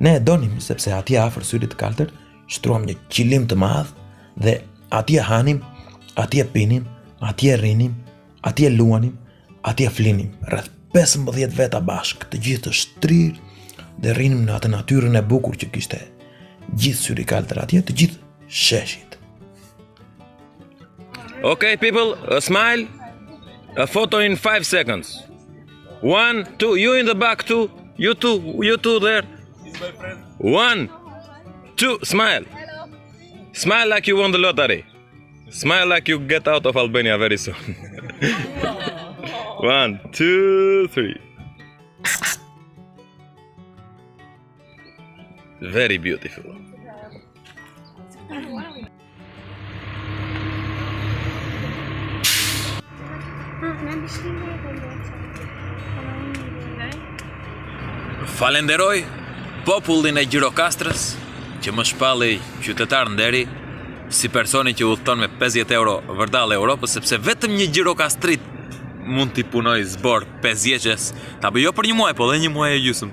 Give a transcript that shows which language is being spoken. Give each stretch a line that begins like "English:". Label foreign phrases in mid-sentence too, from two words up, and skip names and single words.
Albanian: Ne e donim sepse atje afër syrit të kaltër shtruam një qilim të madh dhe atje hanim, atje pinim, atje rrinim, atje luanim, atje flinim, rreth 15 veta bashk, të gjithë të shtrirë dhe rrinim në atë natyrën e bukur që kishte gjithë syri i kaltër atje, të gjithë sheshit.
English: Okay, people, a smile, a photo in 5 seconds. 1, 2, you in the back too, you two there. 1, 2, smile. Smile like you won the lottery. Smile like you get out of Albania very soon. 1, 2, 3. Very beautiful.
Albanian: Falenderoj popullin e Gjirokastrës që më shpalli qytetar nderi si personi që udhton me 50 euro vërdall Europës, sepse vetëm një gjirokastrit mund t'i punoj zbor 5 vjeçes, ta bëj jo për një muaj, po dhe një muaj e gjysmë.